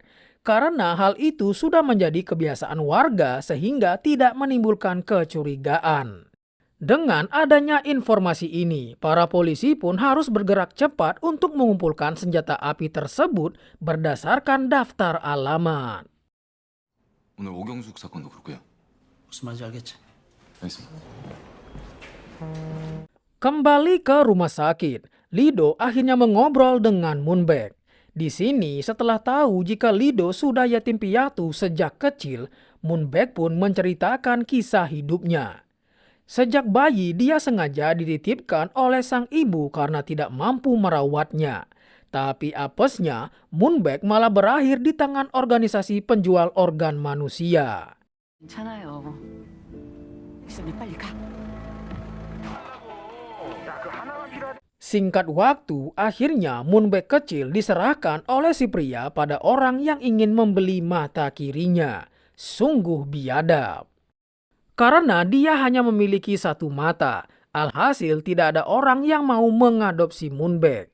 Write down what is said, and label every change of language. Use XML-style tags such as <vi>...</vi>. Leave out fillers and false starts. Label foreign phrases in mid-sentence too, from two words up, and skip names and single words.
<id>Karena hal itu sudah menjadi kebiasaan warga sehingga tidak menimbulkan kecurigaan. Dengan adanya informasi ini, para polisi pun harus bergerak cepat untuk mengumpulkan senjata api tersebut berdasarkan daftar alamat.</id> <ko>오늘 오경숙 사건도 그렇고요. 무슨 말인지 알겠지? 알겠습니다.</ko> <id>Kembali ke rumah sakit, Lee-do akhirnya mengobrol dengan Moon-baek. Di sini setelah tahu jika Lee-do sudah yatim piatu sejak kecil, Moon-baek pun menceritakan kisah hidupnya. Sejak bayi, dia sengaja dititipkan oleh sang ibu karena tidak mampu merawatnya. Tapi apesnya, Moon-baek malah berakhir di tangan organisasi penjual organ manusia.</id> <ko>괜찮아요. 백선이 빨리 가.</ko> <id>Singkat waktu, akhirnya Moon-baek kecil diserahkan oleh si pria pada orang yang ingin membeli mata kirinya. Sungguh biadab. Karena dia hanya memiliki satu mata, alhasil tidak ada orang yang mau mengadopsi Moon-baek.</id>